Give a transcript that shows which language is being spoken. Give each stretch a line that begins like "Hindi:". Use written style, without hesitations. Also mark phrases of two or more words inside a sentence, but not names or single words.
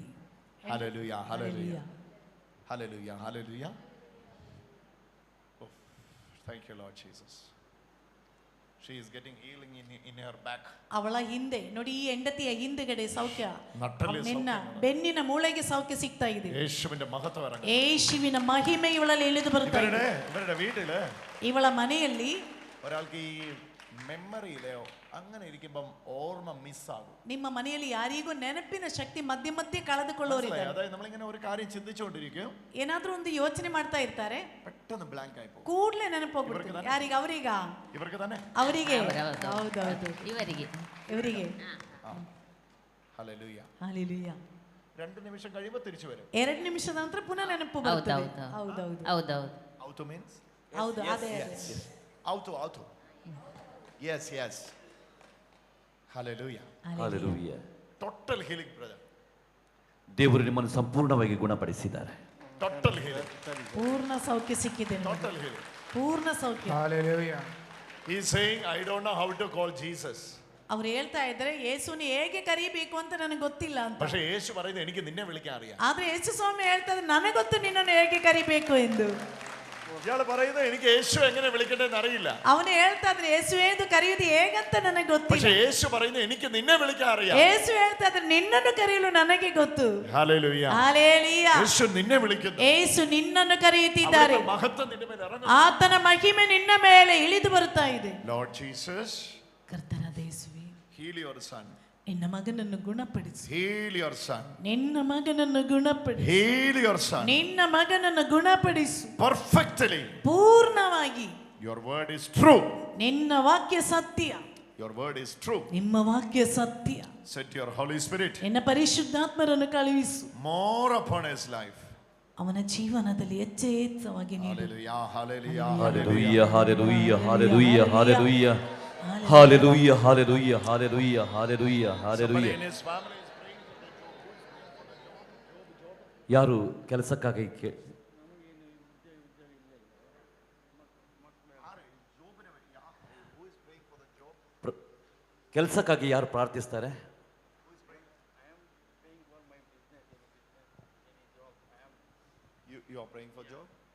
English: Hallelujah, hallelujah,
Kannada: ಹಲ್ಲೆಲೂಯಾ.
English: hallelujah, hallelujah. Oh, thank you, Lord Jesus. She is getting healing in her back.
Kannada: ಅವಳ ಹಿಂದೆ ನೋಡಿ, ಈ ಹೆಂಡತಿಯ ಹಿಂದುಗಡೆ ಸೌಖ್ಯ. ನಟ್ಟಲ್ಲಿ ನಿನ್ನ ಸೌಖ್ಯ. ಬೆನ್ನಿನ ಮೂಳೆಗೆ ಸೌಖ್ಯ ಸಿಗ್ತಾ ಇದೆ.
Malayalam: യേശുവിന്റെ മഹത്വം ഇറങ്ങും.
Kannada: ಯೇಸುವಿನ ಮಹಿಮೆ ಇವಳಲ್ಲಿ ಇಳಿದು ಬರ್ತಾ ಇದೆ.
Malayalam: ഇവരുടെ വീട്ടില്
Kannada: ಇವಳ ಮನೆಯಲ್ಲಿ
Malayalam: ഒരാൾക്ക് ഈ മെമ്മറിയിലെ അങ്ങനെ ഇരിക്കുമ്പം ഓർമ്മ മിസ്സാകും.
Kannada: ನಿಮ್ಮ ಮನೆಯಲ್ಲಿ ಯಾರಿಗೂ ನೆನಪಿನ ಶಕ್ತಿ ಮಧ್ಯೆ ಮಧ್ಯೆ ಕಳೆದುಕೊಳ್ಳೋರಿದ್ದಾರೆ.
Malayalam: അതായത് നമ്മളിങ്ങനെ ഒരു കാര്യം ചിന്തിച്ചുകൊണ്ടിരിക്കും,
Kannada: ಏನಾದ್ರೂ ಒಂದು ಯೋಚನೆ ಮಾಡ್ತಾ ಇರ್ತಾರೆ,
Malayalam: പെട്ടെന്ന് ബ്ലാങ്ക് ആയി പോകും.
Kannada: ಕೂಡ್ಲೆ ನೆನಪೋಗ್ಬಿಡ್ತಾರೆ. ಯಾರಿಗೆ? ಅವರಿಗ
Malayalam: ഇവർക്ക് തന്നെ.
Kannada: ಅವರಿಗೆ. ಹೌದೌದು, ಇವರಿಗೆ. ಇವರಿಗೆ.
Malayalam: ഹല്ലേലൂയ.
Kannada: ಹಲ್ಲೆಲೂಯಾ.
Malayalam: 2 നിമിഷം കഴിയുമ്പോൾ തിരിച്ചു വരും.
Kannada: 2 ನಿಮಿಷದ ನಂತರ ಪುನಃ ನೆನಪು ಬರ್ತದೆ. ಹೌದೌದು.
English: out means
Kannada: ಹೌದು, ಅದೇ
English: ഔട്ട്. Yes. Hallelujah. Hallelujah. Total healing, brother.
Kannada: ದೇವರು ನಿಮ್ಮನ್ನು ಸಂಪೂರ್ಣವಾಗಿ ಗುಣಪಡಿಸಿದ್ದಾರೆ.
English: Total healing.
Kannada: ಪೂರ್ಣ ಸೌಖ್ಯ ಸಿಕ್ಕಿದೆ.
English: Total healing.
Kannada: ಪೂರ್ಣ ಸೌಖ್ಯ.
English: Hallelujah. He is saying, I don't know how to call Jesus.
Kannada: ಅವ್ರು ಹೇಳ್ತಾ ಇದ್ದಾರೆ, ಯೇಸುని ಹೇಗೆ ಕರೀಬೇಕು ಅಂತ ನನಗೆ ಗೊತ್ತಿಲ್ಲ ಅಂತ.
Malayalam: പക്ഷേ യേശു പറയുന്നത് എനിക്ക് നിന്നെ വിളിക്കാൻ അറിയാം.
Kannada: ಆದ್ರೆ ಯೇಸು ಸ್ವಾಮಿ ಹೇಳ್ತಾರೆ, ನನಗೆ ಗೊತ್ತು ನಿನ್ನನ್ನು ಹೇಗೆ ಕರೀಬೇಕು ಎಂದು.
Malayalam: ഇയാൾ പറയുന്നത് എനിക്ക് യേശു എങ്ങനെ വിളിക്കണ്ടെന്ന് അറിയില്ല.
Kannada: ಅವನು ಹೇಳ್ತಾ ಇದ್ರೆ, ಯೇಸು ಎಂದು ಕರೆಯುವುದು ಹೇಗಂತ ನನಗೆ ಗೊತ್ತಿಲ್ಲ.
Malayalam: പക്ഷേ യേശു പറയുന്നത് എനിക്ക് നിന്നെ വിളിക്കാൻ അറിയാം.
Kannada: ಯೇಸು ಹೇಳ್ತಾ ಇದ್ರೆ, ನಿನ್ನನ್ನು ಕರೆಯಲು ನನಗೆ ಗೊತ್ತು.
English: Hallelujah.
Kannada: ಹಲ್ಲೆಲೂಯಾ.
Malayalam: യേശು ನಿನ್ನೆ വിളിക്കുന്നു.
Kannada: ಯೇಸು ನಿನ್ನನ್ನು ಕರೆಯುತ್ತಿದ್ದಾರೆ.
Malayalam: അവന്റെ മഹത്വം നിന്റെ മേൽ ഇറങ്ങുന്നു.
Kannada: ಆತನ ಮಹಿಮೆ ನಿನ್ನ ಮೇಲೆ ಇಳಿದು ಬರುತ್ತಾ ಇದೆ.
English: Lord Jesus,
Kannada: ಕರ್ತನಾದ ಯೇಸುವೇ,
English: heal your son.
Kannada: ನಿನ್ನ ಮಗನನ್ನು ಗುಣಪಡಿಸು.
English: Heal your son.
Kannada: ನಿನ್ನ ಮಗನನ್ನು ಗುಣಪಡಿಸು.
English: Heal your son.
Kannada: ನಿನ್ನ ಮಗನನ್ನು ಗುಣಪಡಿಸು
English: Perfectly.
Kannada: ಪೂರ್ಣವಾಗಿ.
English: Your word is true.
Kannada: ನಿನ್ನ ವಾಕ್ಯ ಸತ್ಯ.
English: Your word is true.
Kannada: ನಿಮ್ಮ ವಾಕ್ಯ ಸತ್ಯ.
English: Set your Holy Spirit
Kannada: ನಿನ್ನ ಪರಿಶುದ್ಧಾತ್ಮರನ್ನು ಕಳುಹಿಸು.
English: more upon his life.
Kannada: ಅವನ ಜೀವನದಲ್ಲಿ ಹೆಚ್ಚೆಚ್ಚವಾಗಿ ನೀಡು.
English: Hallelujah, hallelujah, Hallelujah, hallelujah, hallelujah, hallelujah. Hallelujah, hallelujah, hallelujah, hallelujah, Somebody hallelujah. in his family is praying
Kannada: ಯಾರು ಕೆಲಸಕ್ಕಾಗಿ ಕೆಲಸಕ್ಕಾಗಿ ಯಾರು ಪ್ರಾರ್ಥಿಸ್ತಾರೆ?
English: you are praying for job.